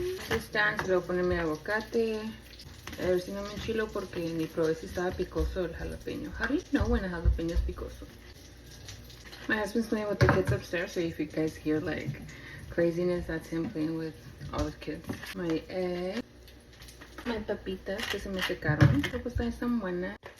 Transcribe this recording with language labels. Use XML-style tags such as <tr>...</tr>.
<es>Están, luego poner mi aguacate. A ver si no me enchilo porque ni probé si estaba picoso el jalapeño.</es> <en>How do you know when a jalapeno is picoso? My husband's playing with the kids upstairs, so if you guys hear like craziness, that's him playing with all the kids. My egg, my</en> <es>papitas que se me secaron, pero pues también están buenas.</es>